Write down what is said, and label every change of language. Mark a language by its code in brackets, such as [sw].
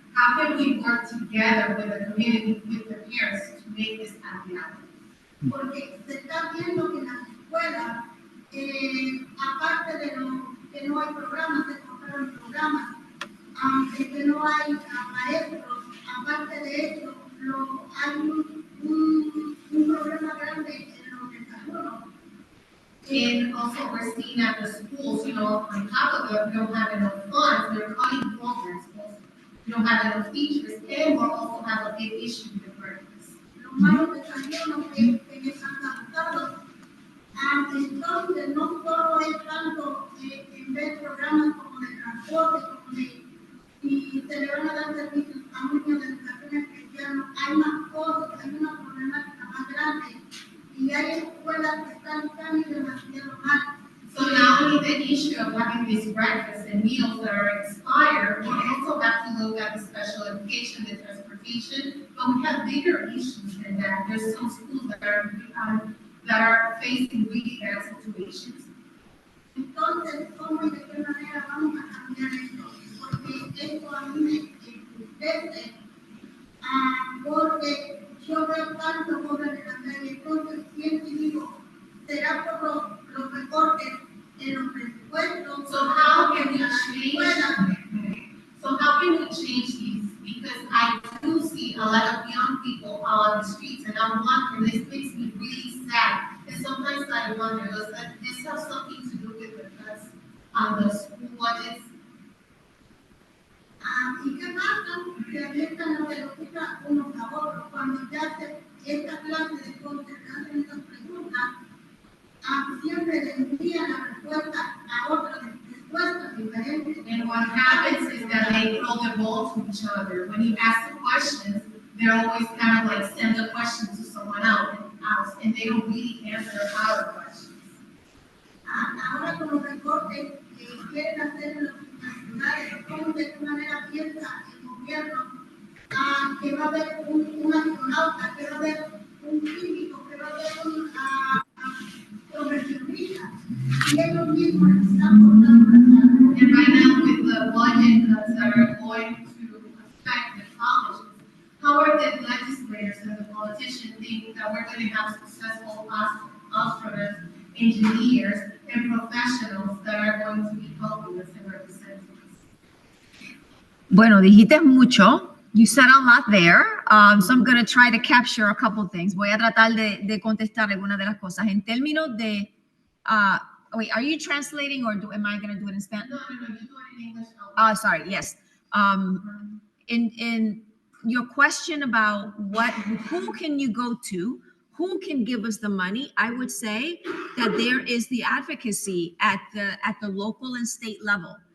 [en] How can we work together with the community, with the parents, to make this a reality? [es] Porque se está viendo que en las escuelas, aparte de que no hay programas, se compraron programas, de que no hay maestros, aparte de eso, hay un problema grande en los desayunos. [en] And also we're seeing at the schools, on top of it, we don't have enough funds, they're cutting programs also. We don't have enough teachers, and we also have a big issue with breakfast. [es] Los malos desayunos que están adaptados. Entonces, no solo es tanto en ver programas como de transporte, y se le van a dar servicios a un niño de educación especial, hay más cosas, hay una problemática más grande, y hay escuelas que están tan y demasiado mal. [en] So not only the issue of having these breakfasts and meals that are expired, we also have to look at the special education, the transportation, but we have bigger issues than that. There's some schools that are facing really bad situations. [es] Entonces, ¿cómo y de qué manera vamos a cambiar esto? Porque esto a mí me entristece, porque yo veo tanto jóvenes en la calle, entonces siempre digo, será por los recortes en los presupuestos. [en] So how can we change? So how can we change these? Because I do see a lot of young people out on the streets, and I'm wondering, this makes me really sad. And sometimes I wonder, does this have something to do with the cuts on the school budgets? [es] ¿Y qué pasa? Se avientan la pelotita unos a otros cuando ya esta clase de cosas que hacen estas preguntas, siempre le envían la respuesta a otras respuestas diferentes. [en] And what happens is that they throw the ball to each other. When you ask the questions, they're always kind of like send the question to someone else, and they don't really answer our questions. [es] Ahora con los recortes que quieren hacer en los universidades, ¿cómo de qué manera piensa el gobierno que va a haber un astronauta, que va a haber un químico, que va a haber un profesionista? Y ellos mismos están cortando la cara. [en] And right now with the budget cuts that are going to affect the colleges, how are the legislators and the politicians think that we're going to have successful astronauts, engineers, and professionals that are going to be helping us and representing us? [es] Bueno, dijiste mucho. [en] You said a lot there. So I'm going to try to capture a couple things. [es] Voy a tratar de contestar algunas de las cosas. En términos de, [en] wait, are you translating or am I going to do it in Spanish? No, you do it in English. Sorry, yes. In your question about who can you go to, who can give us the money, I would say that there is the advocacy at the local and state level.